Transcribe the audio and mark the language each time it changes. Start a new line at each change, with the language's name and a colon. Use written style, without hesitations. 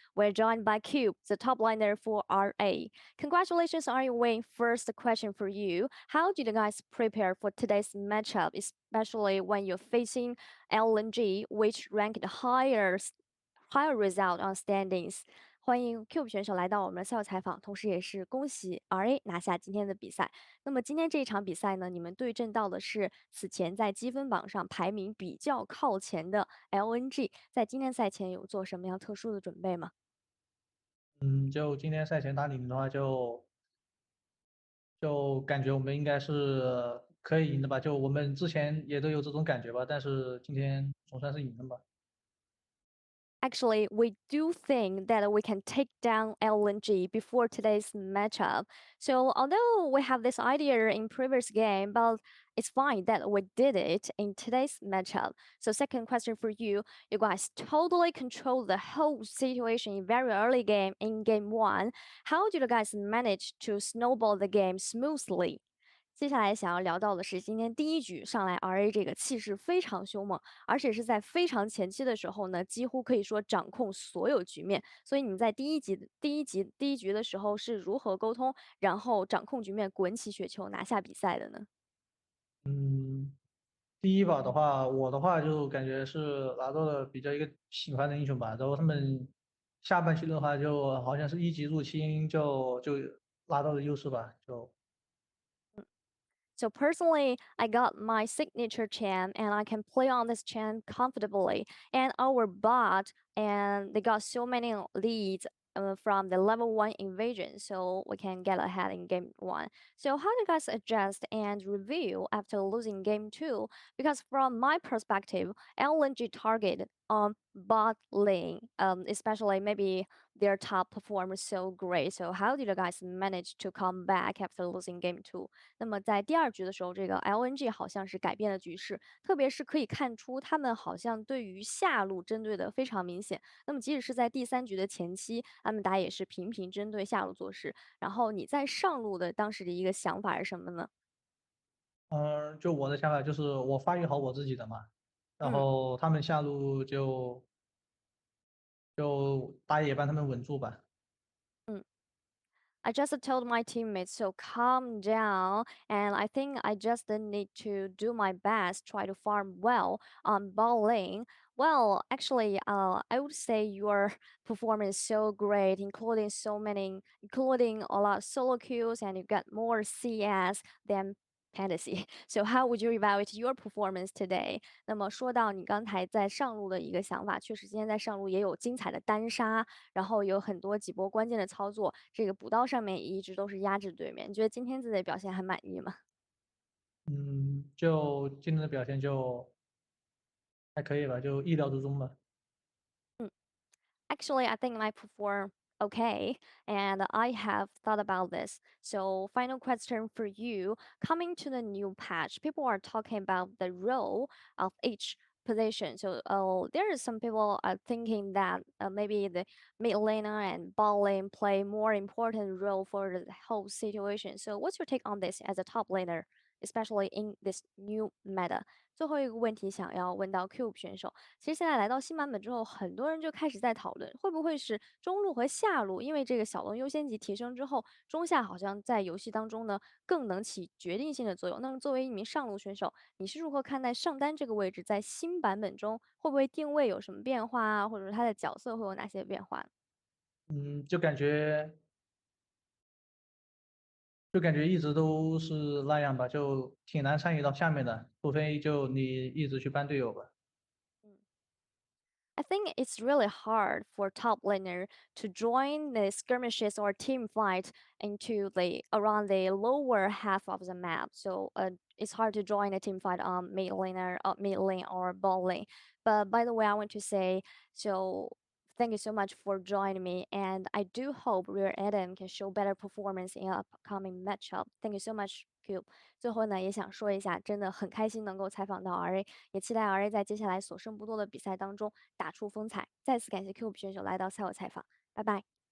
English: We're joined by Cube, the top liner for RA. Congratulations on your win. First question for you. How did you guys prepare for today's matchup, especially when you're facing LNG, which ranked higher result on standings?
Chinese: 欢迎 Cube 选手来到我们的赛后采访，同时也是恭喜 RA 拿下今天的比赛。那么今天这一场比赛呢，你们对阵到的是此前在积分榜上排名比较靠前的 LNG，在今天赛前有做什么样特殊的准备吗？就今天赛前打你们的话就感觉我们应该是可以赢的吧，就我们之前也都有这种感觉吧，但是今天总算是赢了吧。
English: Actually, we do think that we can take down LNG before today's matchup. So although we have this idea in previous game, but it's fine that we did it in today's matchup. So second question for you, you guys totally control the whole situation in very early game in game 1. How did you guys manage to snowball the game smoothly?
Chinese: 接下来想要聊到的是，今天第一局上来 RA 这个气势非常凶猛，而且是在非常前期的时候呢，几乎可以说掌控所有局面。所以你们在第一局的时候是如何沟通，然后掌控局面，滚起雪球拿下比赛的呢？第一把的话，我的话就感觉是拿到了比较一个喜欢的英雄吧，然后他们下半区的话就好像是一级入侵就拿到了优势吧，就。
English: So personally, I got my signature champ and I can play on this champ comfortably. And our bot, and they got so many leads from the level 1 invasion, so we can get ahead in game 1. So how do you guys adjust and review after losing game 2? Because from my perspective, LNG target on bot lane, especially maybe their top performers so great. So how did you guys manage to come back after losing game 2?
Chinese: 那么在第二局的时候，这个 LNG 好像是改变了局势，特别是可以看出他们好像对于下路针对的非常明显。那么即使是在第三局的前期，他们打也是频频针对下路做事。然后你在上路的当时的一个想法是什么呢？就我的想法就是我发育好我自己的嘛，然后他们下路就打野帮他们稳住吧。
English: I just told my teammates, so calm down. And I think I just need to do my best, try to farm well on ball lane. Well, actually, I would say your performance is so great, including a lot of solo kills, and you got more CS than fantasy. So how would you evaluate your performance today?
Chinese: 那么说到你刚才在上路的一个想法，确实今天在上路也有精彩的单杀，然后有很多几波关键的操作，这个补刀上面一直都是压制对面。你觉得今天自己的表现还满意吗？就今天的表现就还可以吧，就意料之中吧。
English: Actually, I think I perform okay, and I have thought about this. So, final question for you. Coming to the new patch, people are talking about the role of each position. So, there is some people are thinking that maybe the mid laner and bot lane play more important role for the whole situation. So, what's your take on this as a top laner? especially in this new meta。
Chinese: 最后一个问题想要问到 Cube 选手，其实现在来到新版本之后，很多人就开始在讨论，会不会是中路和下路，因为这个小龙优先级提升之后，中下好像在游戏当中呢更能起决定性的作用。那么作为一名上路选手，你是如何看待上单这个位置在新版本中会不会定位有什么变化啊，或者说他的角色会有哪些变化呢？就感觉一直都是那样吧，就挺难参与到下面的，除非就你一直去搬队友吧。
English: I think it's really hard for top laner to join the skirmishes or team fight into the around the lower half of the map. So it's hard to join a team fight on mid lane or bot lane. But by the way, I want to say so. Thank you so much for joining me, and I do hope Rear Adam can show better performance in upcoming matchup. Thank you so much, Cube.
Chinese: 最后呢，也想说一下，真的很开心能够采访到 RA，也期待 RA 在接下来所剩不多的比赛当中打出风采。再次感谢 Cube 选手来到赛后采访，拜拜。